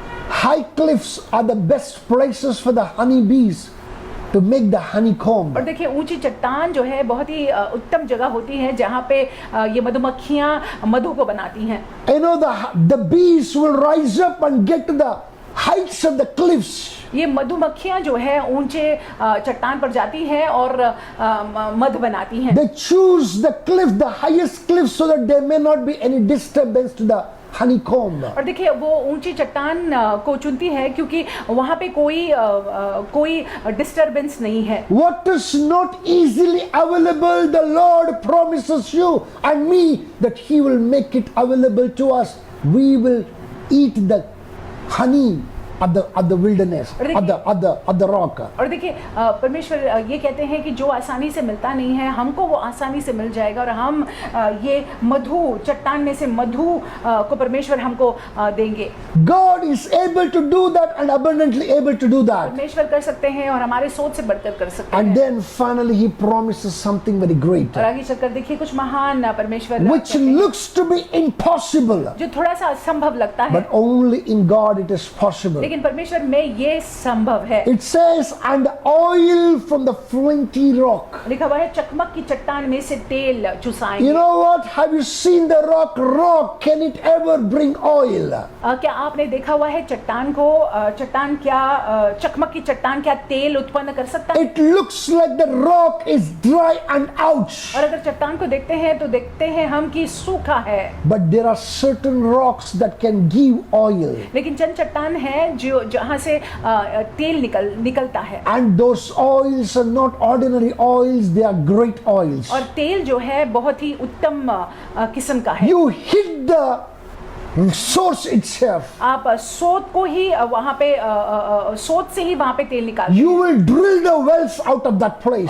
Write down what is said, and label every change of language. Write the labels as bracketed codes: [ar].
[en] High cliffs are the best places for the honeybees to make the honeycomb. [hi] और देखिए ऊंची चट्टान जो है बहुत ही उत्तम जगह होती है जहाँ पे ये मधुमक्खियाँ मधु को बनाती हैं। [en] You know, the bees will rise up and get to the heights of the cliffs. [hi] ये मधुमक्खियाँ जो है ऊंचे चट्टान पर जाती हैं और मध बनाती हैं। [en] They choose the cliff, the highest cliff, so that there may not be any disturbance to the honeycomb. [hi] और देखिए वो ऊंची चट्टान को चुनती है क्योंकि वहाँ पे कोई डिस्टरबेंस नहीं है। [en] What is not easily available, the Lord promises you and me that He will make it available to us. We will eat the honey of the wilderness, of the rock. [hi] और देखिए परमेश्वर ये कहते हैं कि जो आसानी से मिलता नहीं है हमको वो आसानी से मिल जाएगा और हम ये मधु चट्टान में से मधु को परमेश्वर हमको देंगे। [en] God is able to do that and abundantly able to do that. [hi] परमेश्वर कर सकते हैं और हमारे सोच से बढ़कर कर सकते [en] And [hi] हैं। [en] then finally He promises something very great, [hi] और आगे चलकर देखिए कुछ महान परमेश्वर [en] which [hi] कहते हैं, [en] looks to be impossible, [hi] जो थोड़ा सा असंभव लगता है [en] but only in God it is possible. [hi] लेकिन परमेश्वर में ये संभव है। [en] It says, and oil from the flinty rock. [hi] लिखा हुआ है चकमक की चट्टान में से तेल [en] You [hi] चुसाएंगे। [en] know what? Have you seen the rock? Rock, can it ever bring oil? [hi] क्या आपने देखा हुआ है चट्टान को? चट्टान क्या चकमक की चट्टान क्या तेल उत्पन्न कर सकता है? [en] It looks like the rock is dry and ouch. [hi] और अगर चट्टान को देखते हैं तो देखते हैं हम कि सूखा है। [en] But there are certain rocks that can give oil. [hi] लेकिन चंद चट्टान है जो जहाँ से तेल निकलता है। [en] And those oils are not ordinary oils, they are great oils. [hi] और तेल जो है बहुत ही उत्तम किस्म का है। [en] You hit the source itself. [hi] आप सोत को ही वहाँ पे सोत से ही वहाँ पे तेल निकालते [en] You [hi] हैं। [en] will drill the wells out of that place.